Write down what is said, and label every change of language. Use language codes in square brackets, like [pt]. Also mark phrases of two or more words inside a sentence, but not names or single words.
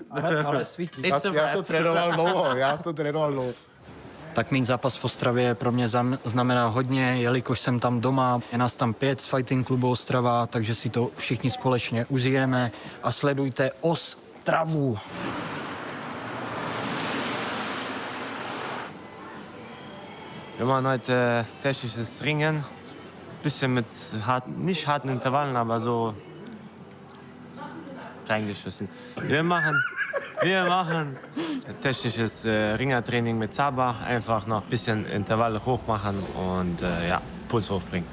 [cs] Ale svítí. Já to trénoval dlouho. Tak mít zápas v Ostravě pro mě znamená hodně, jelikož jsem tam doma, je nás tam 5 z fighting klubu Ostrava, takže si to všichni společně užijeme a sledujte Ostravu. [de] Wir machen heute technisches Ringen, bisschen mit nicht harten Intervallen, aber so reingeschissen. Wir machen technisches Ringertraining mit Zaba, einfach noch ein bisschen Intervalle hoch machen und ja, Puls hochbringen.